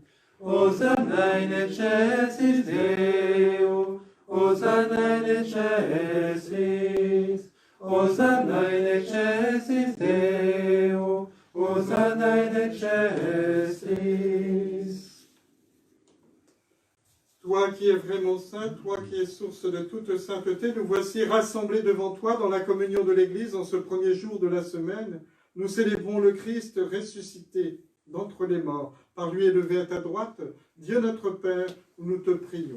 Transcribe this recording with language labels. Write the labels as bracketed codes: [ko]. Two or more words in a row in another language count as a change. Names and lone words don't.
[la] Hosanna in excelsis Deo, Hosanna in excelsis. Hosanna in excelsis Deo, Hosanna in excelsis. [fr] Toi qui es vraiment saint, toi qui es source de toute sainteté, nous voici rassemblés devant toi dans la communion de l'Église en ce premier jour de la semaine. Nous célébrons le Christ ressuscité d'entre les morts. Par lui élevé à ta droite, Dieu notre Père, nous te prions.